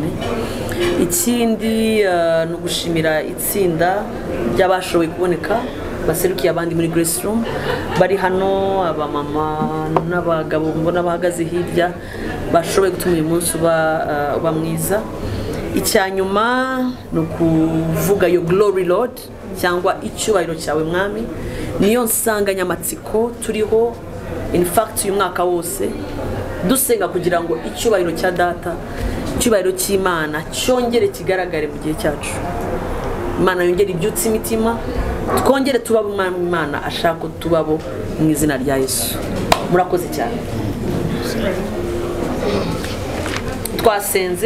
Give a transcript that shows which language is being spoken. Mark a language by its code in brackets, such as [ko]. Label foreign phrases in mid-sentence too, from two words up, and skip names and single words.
[rw] Ikindi no gushimira itsinda ry'abashoboye kuboneka baserukiye abandi muri Grace Room bari hano abamama n'abagabo mbona bahagaze hirya bashoboye gutuma uyu munsi uba mwiza. Icyanyuma no kuvuga yo [en] glory Lord [rw] cyangwa icyubahiro cyawe mwami niyo nsanganyamatsiko turiho [en] in fact [rw] uyu mwaka wose dusenga kugira ngo icyubahiro cya data icyubahiro cy'Imana cyongere kigaragare mu gihe cyacu. Imana yongere ibyutse imitima twongere tubabo Imana ashaka tubabo mu izina rya Yesu. Murakoze cyane. Twasenze.